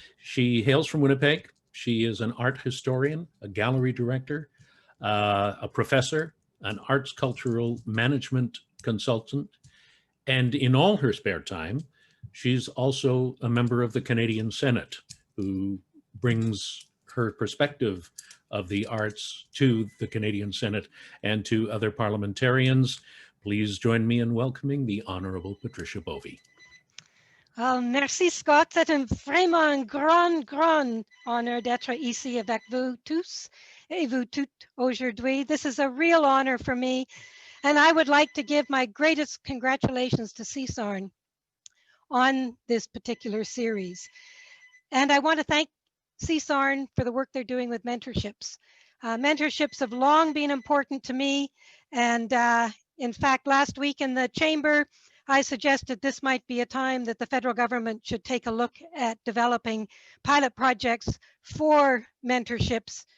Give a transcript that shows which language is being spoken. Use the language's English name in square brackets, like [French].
[English] She hails from Winnipeg. She is an art historian, a gallery director, a professor, an arts cultural management consultant, and in all her spare time, she's also a member of the Canadian Senate, who brings her perspective of the arts to the Canadian Senate and to other parliamentarians. Please join me in welcoming the Honorable Patricia Bovey. [French] Merci Scott, c'est vraiment un grand honneur d'être ici avec vous tous et vous toutes aujourd'hui. [English] This is a real honor for me, and I would like to give my greatest congratulations to CSARN on this particular series. And I want to thank CSARN for the work they're doing with mentorships. Mentorships have long been important to me, and in fact, last week in the chamber, I suggested this might be a time that the federal government should take a look at developing pilot projects for mentorships.